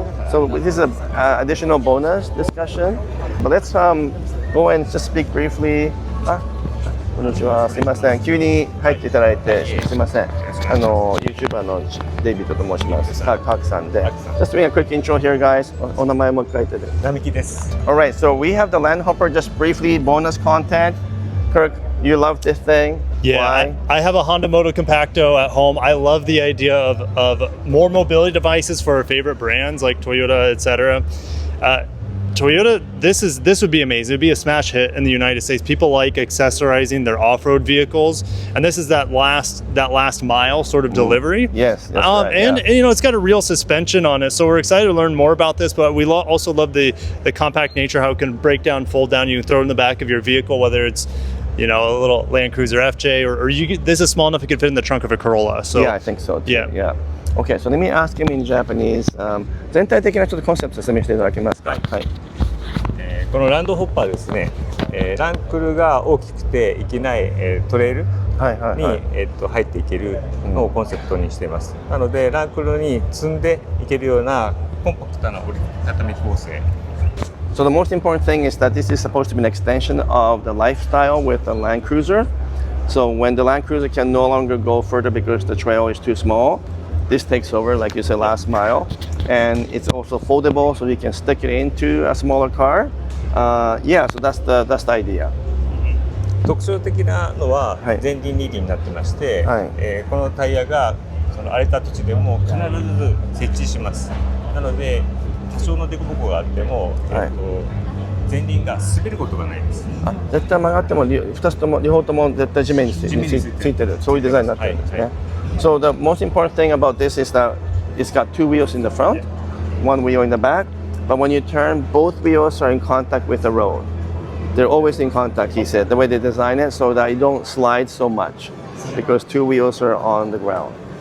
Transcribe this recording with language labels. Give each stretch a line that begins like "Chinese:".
English: So this is an additional bonus discussion. But let's go and just speak briefly.
Japanese: こんにちは。すいません。急に入っていただいてすいません。YouTuber のデイビッドと申します。カークさんで。
English: Just doing a quick intro here, guys.
Japanese: お名前も書いてる。並木です。
English: Alright, so we have the Land Hopper. Just briefly, bonus content. Kirk, you love this thing. Yeah, I have a Honda Moto Compacto at home. I love the idea of more mobility devices for our favorite brands like Toyota, etc. Toyota, this would be amazing. It'd be a smash hit in the United States. People like accessorizing their off-road vehicles, and this is that last mile sort of delivery. Yes, that's right, and it's got a real suspension on it, so we're excited to learn more about this. But we also love the compact nature, how it can break down, fold down. You can throw it in the back of your vehicle, whether it's a little Land Cruiser FJ, or this is small enough it could fit in the trunk of a Corolla. So yeah, I think so too. Yeah. Okay, so let me ask him in Japanese.
Japanese: 全体的なちょっとコンセプト説明していただけますか。はい。このランドホッパーですね、ランクルが大きくていけない、トレイルに、入っていけるのをコンセプトにしています。なのでランクルに積んでいけるようなコンパクトな折りたたみ構成。
English: So the most important thing is that this is supposed to be an extension of the lifestyle with the Land Cruiser. So when the Land Cruiser can no longer go further because the trail is too small, this takes over, like you said, last mile. And it's also foldable, so you can stick it into a smaller car. Yeah, so that's the idea.
Japanese: 特徴的なのは前輪2輪になってまして、このタイヤがその荒れた土地でも必ず設置します。なので多少の凸凹があっても、前輪が滑ることがないです。絶対曲がっても2つとも両方とも絶対地面についてる、そういうデザインになってるんですね。
English: So the most important thing about this is that it's got two wheels in the front, one wheel in the back, but when you turn, both wheels are in contact with the road. They're always in contact, he said, the way they design it, so that you don't slide so much because two wheels are on the ground.